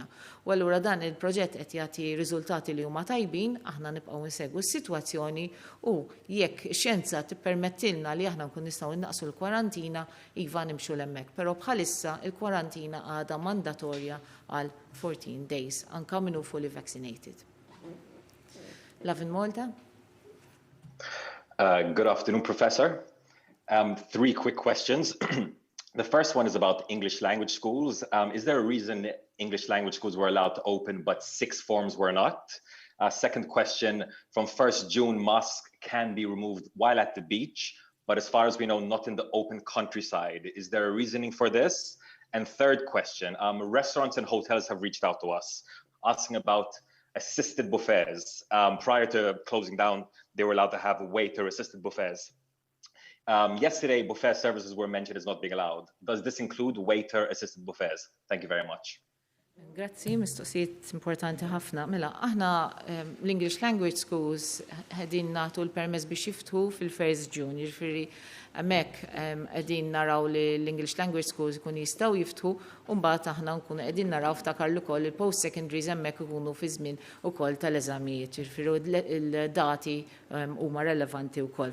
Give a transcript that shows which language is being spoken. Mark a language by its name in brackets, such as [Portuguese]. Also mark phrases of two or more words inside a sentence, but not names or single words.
[Maltese] U allura dan il-proġett qed jagħti riżultati li huma tajbin, aħna nibqgħu nsegwu s-sitwazzjoni u jekk ix-xjenza tippermettilna li aħna nkun nistgħu innaqsu l-kwarantina iva nimxu l-hemmhekk. Però bħalissa il-kwarantina għadha mandatorja għal 14 days anke min hu [English] fully vaccinated. [Maltese] Lavin Malta? [English] Good afternoon, Professor. 3 quick questions. The first one is about English language schools. Is there a reason English language schools were allowed to open but 6 forms were not? Second question, from 1st June, masks can be removed while at the beach. but as far as we know, not in the open countryside. Is there a reasoning for this? And third question, restaurants and hotels have reached out to us asking about assisted buffets. Prior to closing down, they were allowed to have waiter-assisted buffets. Yesterday, buffet services were mentioned as not being allowed. Does this include waiter-assisted buffets? Thank you very much. [Maltese] Grazzi, mistoqsijiet importanti ħafna. Mela, aħna l- [English] English Language Schools [Maltese] ħedin nagħtu l-permess biex jiftħu fil-1 June, jiġifieri hemmhekk qegħdin naraw li l- [English] English Language Schools [Maltese] ikun jistgħu jiftħu u mbagħad aħna nkunu qegħdin naraw ftakarlu wkoll il- [English] post secondaries [Maltese] hemmhekk ikunu fi żmien ukoll tal-eżamijiet, jiġifieri il-dati huma relevanti wkoll.